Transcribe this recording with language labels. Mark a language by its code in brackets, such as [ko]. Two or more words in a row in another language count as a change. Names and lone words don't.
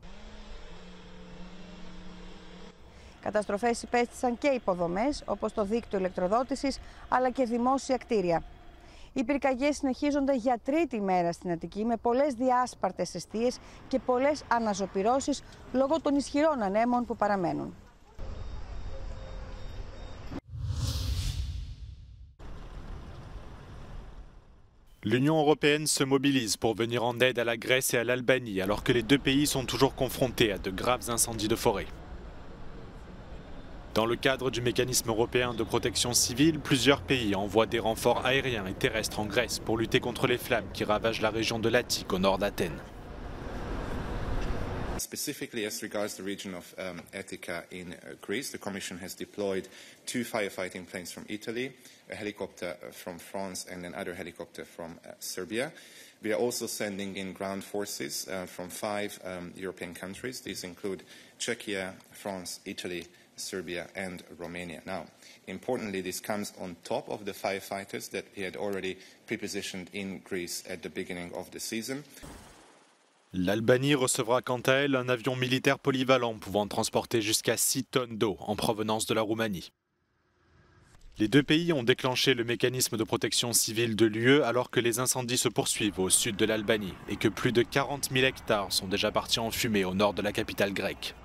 [el] Καταστροφές υπέστησαν και υποδομές, όπως το δίκτυο ηλεκτροδότησης, αλλά και δημόσια κτίρια. Οι πυρκαγιές συνεχίζονται για τρίτη μέρα στην Αττική, με πολλές διάσπαρτες εστίες και πολλές αναζωπυρώσεις λόγω των ισχυρών ανέμων που παραμένουν. [fr] L'Union européenne se mobilise pour venir en aide à la Grèce et à l'Albanie, alors que les deux pays sont toujours confrontés à de graves incendies de forêt. Dans le cadre du mécanisme européen de protection civile, plusieurs pays envoient des renforts aériens et terrestres en Grèce pour lutter contre les flammes qui ravagent la région de l'Attique au nord d'Athènes. [en] Specifically as regards the region of Attica in Greece, the Commission has deployed 2 firefighting planes from Italy, a helicopter from France and another helicopter from Serbia. We are also sending in ground forces from 5 European countries. These include Czechia, France, Italy, Serbia and Romania. Now, importantly, this comes on top of the firefighters that we had already pre-positioned in Greece at the beginning of the season. [fr] L'Albanie recevra quant à elle un avion militaire polyvalent pouvant transporter jusqu'à 6 tonnes d'eau en provenance de la Roumanie. Les deux pays ont déclenché le mécanisme de protection civile de l'UE alors que les incendies se poursuivent au sud de l'Albanie et que plus de 40 000 hectares sont déjà partis en fumée au nord de la capitale grecque.